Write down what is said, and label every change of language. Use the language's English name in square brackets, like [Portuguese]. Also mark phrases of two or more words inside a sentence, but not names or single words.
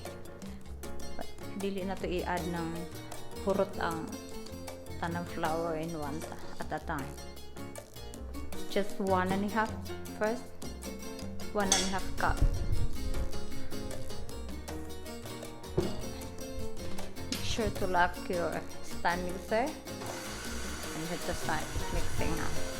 [Cebuano] Dili na to i-add ng purot ang tanang flour [English] in one at a time. Just 1.5 first. 1.5 cup. Make sure to lock your stand mixer and hit the start mixing now.